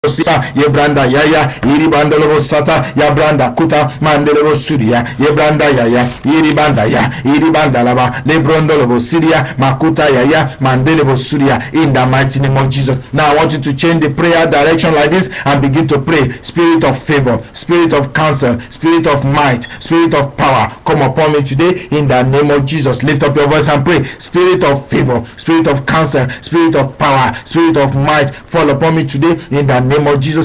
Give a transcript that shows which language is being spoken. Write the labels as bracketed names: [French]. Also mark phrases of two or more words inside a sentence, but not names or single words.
[English] Yebranda yaya iribanda lobo sata yabranda kuta mandelebo suria yebranda yaya iribanda ya iribanda laba lebrondo lobo siria makuta yaya mandelebo suria, in the mighty name of Jesus. Now I want you to change the prayer direction like this and begin to pray. Spirit of favor, spirit of counsel, spirit of might, spirit of power, come upon me today in the name of Jesus. Lift up your voice and pray. Spirit of favor, spirit of counsel, spirit of power, spirit of might, fall upon me today in the name of Jesus.